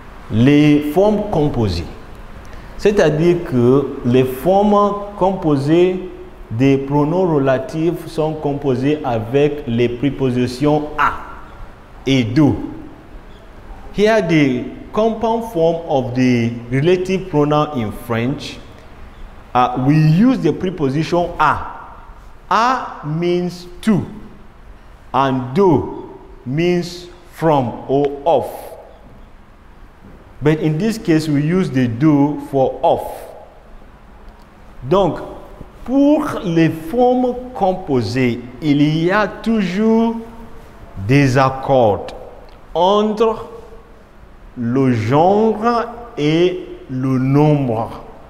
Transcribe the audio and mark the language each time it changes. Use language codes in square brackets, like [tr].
[fr] Les formes composées, c'est-à-dire que les formes composées des pronoms relatifs sont composées avec les prépositions a et do. [en] Here the compound form of the relative pronoun in French, we use the preposition a. A means to, and do means from or of. But in this case, we use the do for of. [fr] Donc, pour les formes composées, il y a toujours des accords entre le genre et le nombre.